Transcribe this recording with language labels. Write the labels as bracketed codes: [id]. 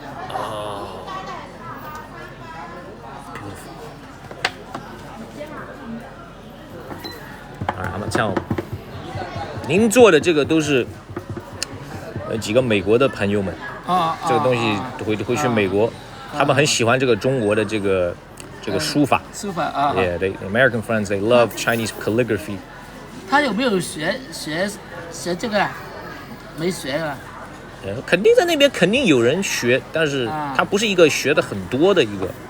[en] Oh, beautiful. All right, I'm gonna tell him. [zh] 您做的这个都是几个美国的朋友们，这个东西回去美国，他们很喜欢这个中国的这个书法。 [en] Yeah, the American friends, they love Chinese calligraphy. [zh] 他有没有学这个啊？没学啊？肯定在那边肯定有人学，但是他不是一个学的很多的一个。